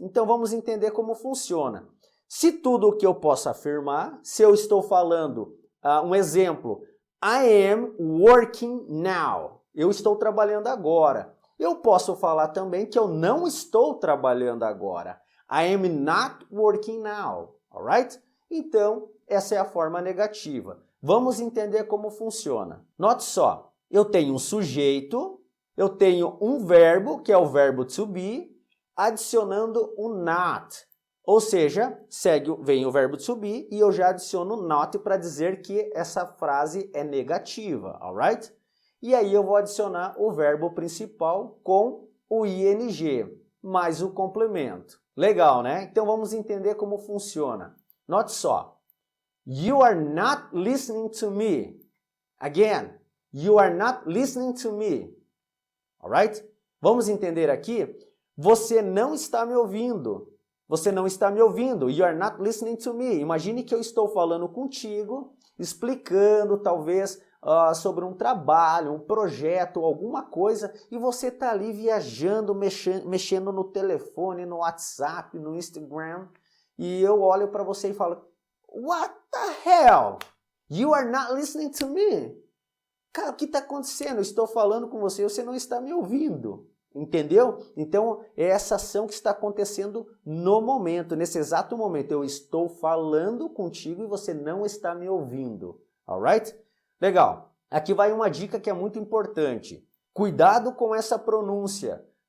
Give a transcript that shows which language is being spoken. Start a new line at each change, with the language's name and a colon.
Portuguese: Então vamos entender como funciona. Se tudo o que eu posso afirmar, se eu estou falando, um exemplo,
English: I am working now,
Portuguese: eu estou trabalhando agora. Eu posso falar também que eu não estou trabalhando agora.
English: I am not working now, alright?
Portuguese: Então, essa é a forma negativa. Vamos entender como funciona. Note só, eu tenho um sujeito, eu tenho um verbo, que é o verbo to be, adicionando o not. Ou seja, vem o verbo to be e eu já adiciono not para dizer que essa frase é negativa, alright? E aí eu vou adicionar o verbo principal com o ing, mais o complemento. Legal, né? Então vamos entender como funciona. Note só.
English: You are not listening to me. Again, you are not listening to me.
Portuguese: Alright? Vamos entender aqui. Você não está me ouvindo. Você não está me ouvindo.
English: You are not listening to me.
Portuguese: Imagine que eu estou falando contigo, explicando talvez sobre um trabalho, um projeto, alguma coisa, e você está ali viajando, mexendo no telefone, no WhatsApp, no Instagram, e eu olho para você e falo,
English: what the hell? You are not listening to me.
Portuguese: Cara, o que está acontecendo? Eu estou falando com você e você não está me ouvindo. Entendeu? Então, é essa ação que está acontecendo no momento, nesse exato momento. Eu estou falando contigo e você não está me ouvindo. Alright? Legal. Aqui vai uma dica que é muito importante. Cuidado com essa pronúncia.